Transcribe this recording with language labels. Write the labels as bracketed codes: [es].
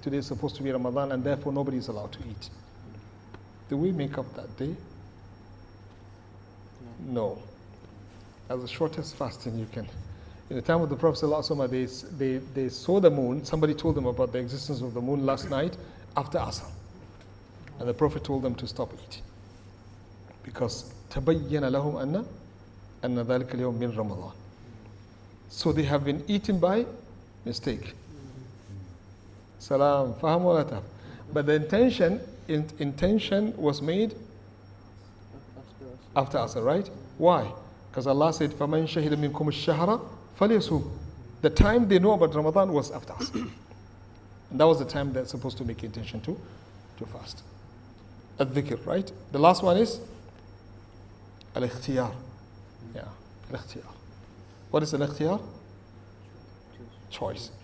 [en] Today is supposed to be Ramadan and therefore nobody is allowed to eat. Do we make up that day? No. As the shortest fasting you can. In the time of the Prophet ﷺ, they saw the moon. Somebody told them about the existence of the moon last night after Asr. And the Prophet told them to stop eating. Because [ar] تَبَيَّنَ لَهُمْ أَنَّ ذَلِكَ الْيَوْمِ مِنْ رَمَضَانِ. [en] So they have been eaten by mistake. Salam, faham wa la taf. But the intention was made after Asr, right? Why? Because Allah said, [ar] فَمَنْ شَهِدَ مِنْكُمُ الشَّهْرَ فَلْيَصُومْ. [en] The time they know about Ramadan was after Asr. And that was the time they're supposed to make intention to fast. Al-dhikr, right? The last one is al-ikhtiyar. Yeah, al-ikhtiyar. What is al-ikhtiyar? Choice.